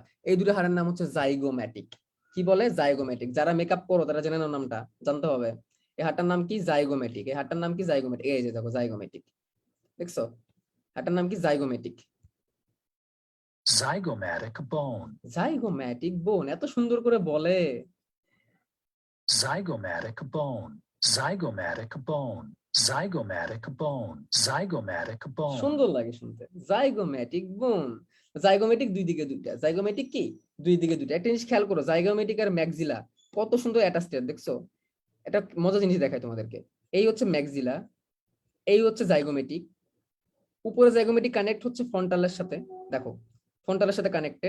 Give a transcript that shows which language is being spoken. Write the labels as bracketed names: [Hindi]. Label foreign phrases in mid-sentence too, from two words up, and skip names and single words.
[Bangla] এই 2টা হাড়ের নাম হচ্ছে জাইগোম্যাটিক। কি বলে? জাইগোমেটিক। যারা মেকআপ করো তারা জেনে নাও নামটা, জানতে হবে। এই হাড়টার নাম কি? জাইগোমেটিক। এই হাড়টার নাম কি? জাইগোমেটিক। এই যে দেখো জাইগোমেটিক, দেখছো? হাড়টার নাম কি? জাইগোমেটিক। [English] zygomatic bone, zygomatic bone, [Bangla] এত সুন্দর করে বলে। [English] zygomatic bone, zygomatic bone, zygomatic bone, zygomatic bone, [Bangla] সুন্দর লাগে শুনতে, [English] zygomatic bone. [Bangla] জাইগোমেটিক 2 দিকে 2টা। জাইগোমেটিক কি? 2 দিকে 2টা। একটা জিনিস খেয়াল করো, জাইগোমেটিক আর ম্যাক্সিলা কত সুন্দর অ্যাটাচড, দেখছো? এটা মজার জিনিস দেখায় তোমাদেরকে। এই হচ্ছে ম্যাক্সিলা, এই হচ্ছে জাইগোমেটিক। উপরে জাইগোমেটিক কানেক্ট হচ্ছে ফ্রন্টালের সাথে, দেখো ফ্রন্টালের সাথে কানেক্টেড।